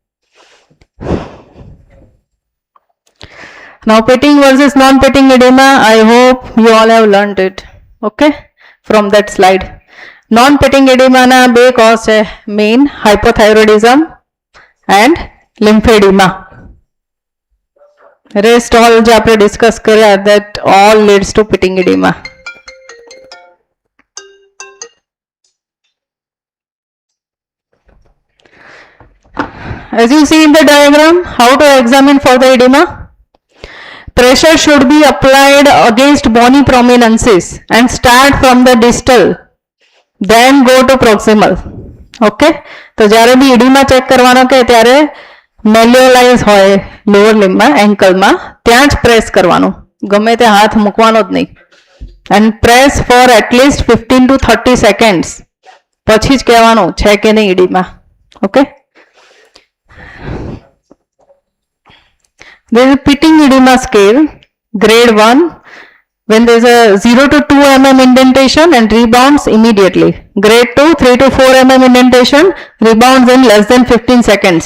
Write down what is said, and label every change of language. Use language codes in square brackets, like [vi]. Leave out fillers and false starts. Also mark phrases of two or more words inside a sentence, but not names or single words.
[en] Now, pitting versus non-pitting edema. I hope you all have learnt it. Okay, from that slide. Non-pitting edema [gu] ના બે [en] cause છે, main hypothyroidism and lymphedema. Rest all [gu] જે આપણે discuss કર્યા, [en] that all leads to pitting edema. As you see in the diagram, how to examine for the edema? Pressure should be applied against bony prominences and start from the distal, then go to proximal. [gu] Okay, તો જ્યારે બી edema ચેક કરવાનો કે ત્યારે મેલ્યુલાઇઝ હોય [en] lower limb, [gu] એન્કલમાં, ત્યાં જ પ્રેસ કરવાનું, ગમે તે હાથ મૂકવાનો જ નહીં. [en] and press for at least 15 to 30 seconds. [gu] પછી જ કહેવાનું છે કે નહીં edema. Okay. [en] There is a pitting edema scale, grade 1, when there is a 0 to 2 mm indentation and rebounds immediately. Grade 2, 3 to 4 mm indentation, rebounds in less than 15 seconds.